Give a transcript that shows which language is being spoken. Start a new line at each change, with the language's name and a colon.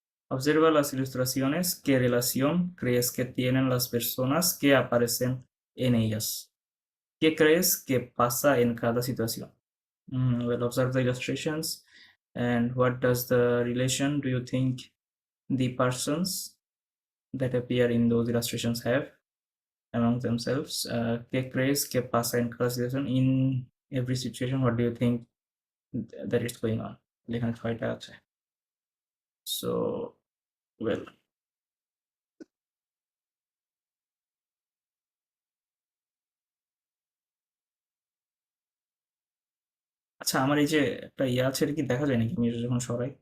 Spanish: Observa las ilustraciones. ¿Qué relación crees que tienen las personas que aparecen en ellas? ¿Qué crees que pasa en cada situación?
English: Well, observe the illustrations. And what does the relation do you think the persons that appear in those illustrations have among themselves?
Spanish: ¿Qué crees que pasa en cada situation?
English: In every situation, what do you think that is going on?
Bangla: এখানে ছয়টা আছে।
English: So, well,
Bangla: আচ্ছা, আমার এই যে একটা ইয়ে আছে, এটা কি দেখা যায় নাকি আমি এটা যখন সরাই?